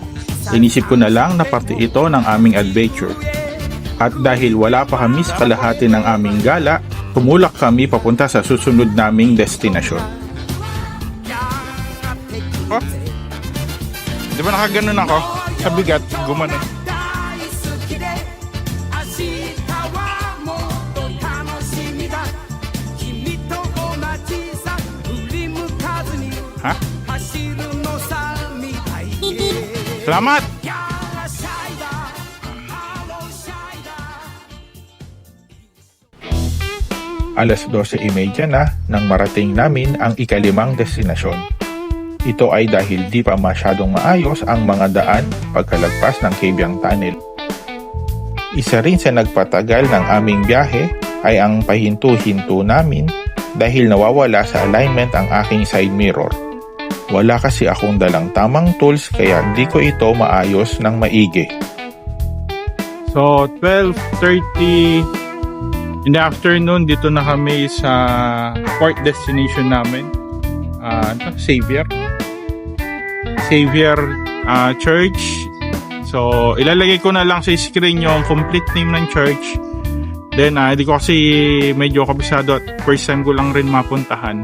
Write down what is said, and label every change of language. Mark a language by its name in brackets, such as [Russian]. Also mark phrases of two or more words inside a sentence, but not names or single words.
[Filipino] Inisip ko na lang na parte ito ng aming adventure. At dahil wala pa kami sa kalahati ng aming gala, tumulak kami papunta sa susunod naming destinasyon. Oh, di ba nakaganon ako? Sa bigat, gumanon. [Japanese] 大好きで明日はもっと楽しみだ君と同じさ振り向かずに Ha? 走るのさ未来へ [Filipino] Salamat! Alas 12:30 na nang marating namin ang ikalimang destinasyon. Ito ay dahil di pa masyadong maayos ang mga daan pagkalagpas ng Kabyang Tunnel. Isa rin sa nagpatagal ng aming biyahe ay ang pahinto-hinto namin dahil nawawala sa alignment ang aking [English] side mirror. [Filipino] Wala kasi akong dalang tamang tools kaya di ko ito maayos ng maigi. [English] So, 12:30 in the afternoon, [Filipino] dito na kami sa port destination namin. Xavier Church. So, ilalagay ko na lang sa screen yung [English] complete name [Filipino] ng church. Then, hindi ko kasi medyo kabisado at [English] first time [Filipino] ko lang rin mapuntahan.